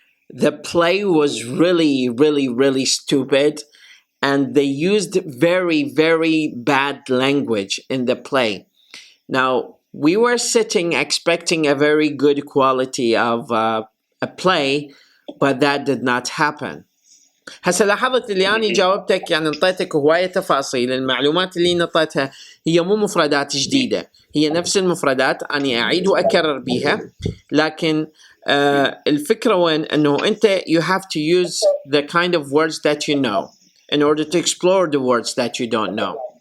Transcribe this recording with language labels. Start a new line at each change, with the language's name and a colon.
English: The play was really, really, really stupid, and they used very, very bad language in the play. Now, we were sitting expecting a very good quality of a play, but that did not happen.
Arabic: هسه لاحظت اللي أنا جاوبتك، يعني انطيتك هواية تفاصيل. المعلومات اللي نطيتها هي مو مفردات جديدة، هي نفس المفردات أنا أعيد وأكرر بيها، لكن الفكرة وين أنه أنت
English: you have to use the kind of words that you know in order to explore the words that you don't know.